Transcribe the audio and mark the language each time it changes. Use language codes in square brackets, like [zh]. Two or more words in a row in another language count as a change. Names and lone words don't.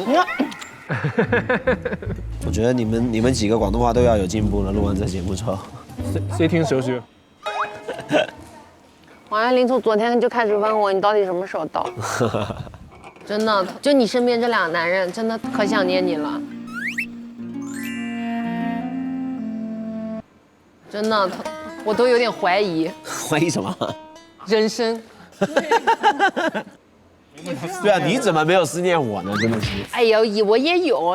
[zh] 我覺得你們幾個廣東話都要有進步了，錄完這節目之後。誰聽誰學？王愛玲從昨天就開始問我，你到底什麼時候到？真的，就你身邊這兩個男人，真的可想念你了。真的，我都有點懷疑。懷疑什麼？人生。對啊，你怎麼沒有思念我呢？真的是。哎呦，我也有。